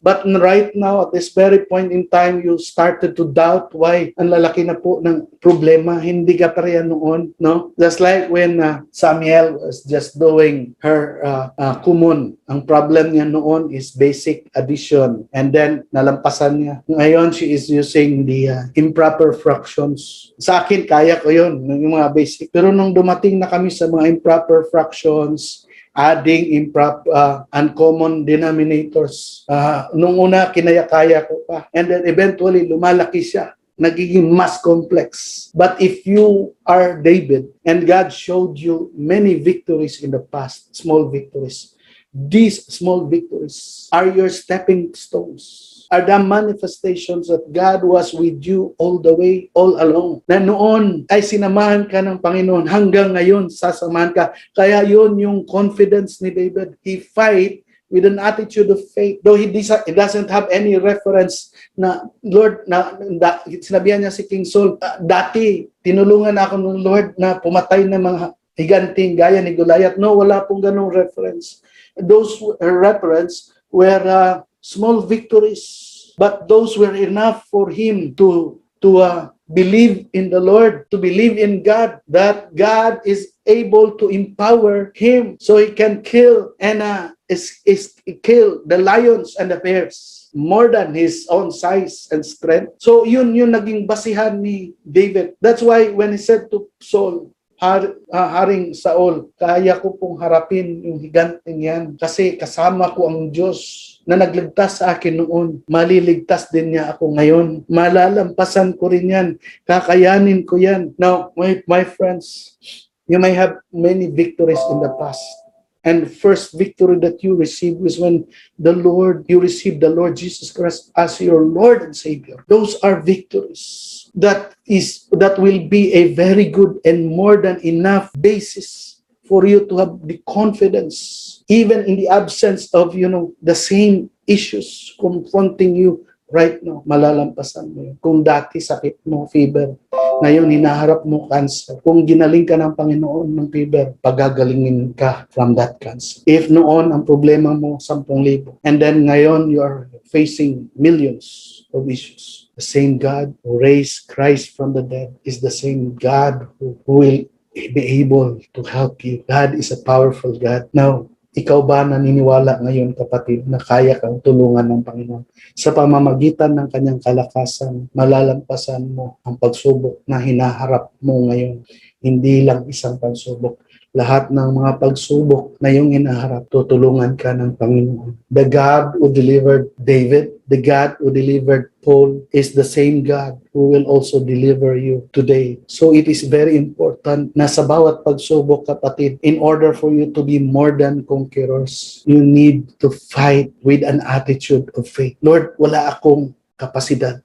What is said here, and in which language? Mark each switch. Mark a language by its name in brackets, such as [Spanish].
[English] But right now, at this very point in time, you started to doubt why [Filipino] ang lalaki na po ng problema. Hindi ka pa rin noon, no? [English] Just like when Samuel was just doing her kumon. Ang problem niya noon is basic addition. And then, [Filipino] nalampasan niya. Ngayon, [English] she is using the improper fractions. [Filipino] Sa akin, kaya ko yun, yung mga basic. Pero nung dumating na kami sa mga [English] improper fractions, adding uncommon denominators. [Filipino] Nung una, kinaya-kaya ko pa. [English] And then eventually, [Filipino] lumalaki siya. Nagiging mas complex. [English] But if you are David, and God showed you many victories in the past, small victories, these small victories are your stepping stones, are the manifestations that God was with you all the way, all along. [Filipino] Na noon ay sinamahan ka ng Panginoon, hanggang ngayon sasamahan ka. Kaya yun yung confidence ni David. [English] He fight with an attitude of faith. Though he doesn't have any reference [Filipino] na, Lord, sinabihan niya si King Saul, dati tinulungan ako ng Lord na pumatay ng mga higanting gaya ni Goliath. No, wala pong ganong reference. [English] Those reference were small victories, but those were enough for him to believe in the Lord, to believe in God, that God is able to empower him so he can kill and kill the lions and the bears more than his own size and strength. [Filipino] So yun yung naging basihan ni David. [English] That's why when he said to Saul, [Filipino] Haring Saul, kaya ko pong harapin yung higanting yan kasi kasama ko ang Diyos na nagligtas sa akin noon. Maliligtas din niya ako ngayon. Malalampasan ko rin yan. Kakayanin ko yan. [English] Now, my friends, you may have many victories in the past. And first victory that you received was when you received the Lord Jesus Christ as your Lord and Savior. Those are victories that will be a very good and more than enough basis for you to have the confidence, even in the absence of, the same issues confronting you right now. [Filipino] Malalampasan mo yun. Kung dati sakit mo, fever, ngayon hinaharap mo cancer. Kung ginaling ka ng Panginoon ng fever, pagagalingin ka from that cancer. [English] If [Filipino] noon ang problema mo [English] 10,000, and then [Filipino] ngayon [English] you are facing millions of issues, the same God who raised Christ from the dead is the same God who will be able to help you. God is a powerful God. [Filipino] Now, ikaw ba naniniwala ngayon, kapatid, na kaya kang tulungan ng Panginoon? Sa pamamagitan ng kanyang kalakasan, malalampasan mo ang pagsubok na hinaharap mo ngayon. Hindi lang isang pagsubok. Lahat ng mga pagsubok na iyong hinaharap, tutulungan ka ng Panginoon. [English] The God who delivered David, the God who delivered Paul, is the same God who will also deliver you today. So it is very important [Filipino] na sa bawat pagsubok, kapatid, [English] in order for you to be more than conquerors, you need to fight with an attitude of faith. Lord, [Filipino] wala akong kapasidad.